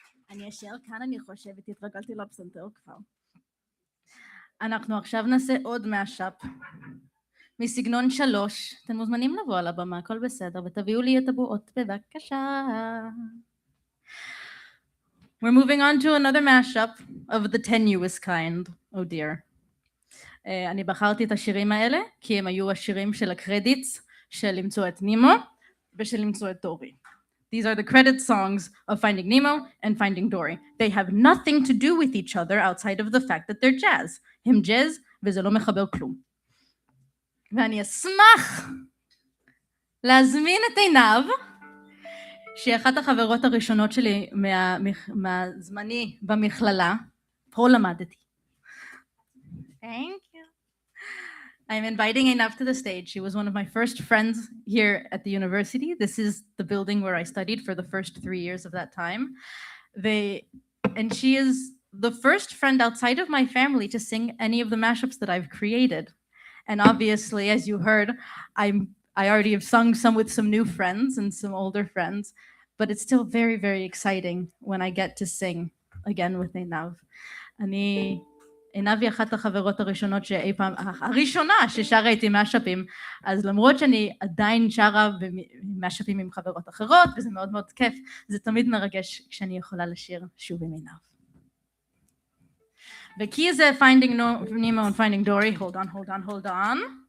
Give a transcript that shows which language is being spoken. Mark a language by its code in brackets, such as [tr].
[he] אני אשאר כאן, אני חושבת, התרגלתי לפסנתר כבר. אנחנו עכשיו נעשה עוד מהשאפ, מסגנון 3. אתם מוזמנים לבוא על הבמה, הכל בסדר, ותביאו לי את הבועות בבקשה. [en] We're moving on to another mashup of the tenuous kind. Oh dear. [he] אני בחרתי את השירים האלה, כי הם היו השירים של הקרדיטס של למצוא את נימו ושל למצוא את דורי. [en] These are the credit songs of Finding Nemo and Finding Dory. They have nothing to do with each other outside of the fact that they're jazz. [he] הם jazz וזה לא מחבר כלום. ואני אשמח להזמין את עינב, שהיא אחת החברות הראשונות שלי מהזמני במכללה. פה למדתי. [en] Thank you. I'm inviting Einav to the stage. She was one of my first friends here at the university. This is the building where I studied for the first 3 years of that time. And she is the first friend outside of my family to sing any of the mashups that I've created. And obviously, as you heard, I already have sung some with some new friends and some older friends, but it's still very, very exciting when I get to sing again with Einav. [he] עינב היא אחת החברות הראשונות שאי פעם, הראשונה ששרה איתי משאפים, אז למרות שאני עדיין שרה במשאפים עם חברות אחרות, וזה מאוד מאוד כיף, זה תמיד מרגש כשאני יכולה לשיר שוב עם עינב. וכי זה [en] Finding Nemo and Finding Dory, hold on.